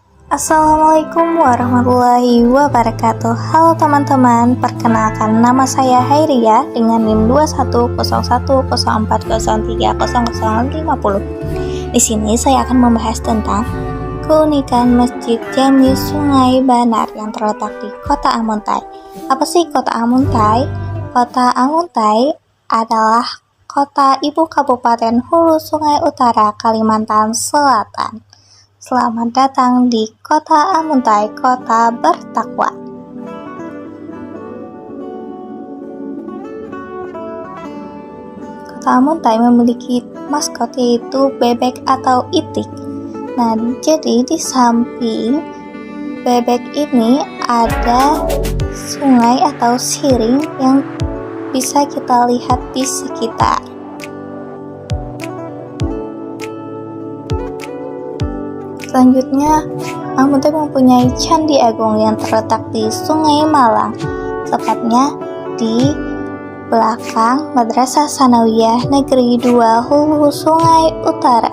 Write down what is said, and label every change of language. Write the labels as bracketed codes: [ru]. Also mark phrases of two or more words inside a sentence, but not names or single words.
[ar] Assalamualaikum warahmatullahi wabarakatuh. [id] Halo teman-teman, perkenalkan nama saya Hairia dengan NIM 210104030050. Di sini saya akan membahas tentang keunikan Masjid Jami Sungai Banar yang terletak di Kota Amuntai. Apa sih Kota Amuntai? Kota Amuntai adalah kota ibu Kabupaten Hulu Sungai Utara, Kalimantan Selatan. Selamat datang di Kota Amuntai, kota bertakwa. Kota Amuntai memiliki maskot yaitu bebek atau itik. Nah, jadi di samping bebek ini ada sungai atau siring yang bisa kita lihat di sekitar. Selanjutnya, Amuntai mempunyai Candi Agung yang terletak di Sungai Malang, tepatnya di belakang Madrasah Sanawiyah Negeri 2 Hulu Sungai Utara.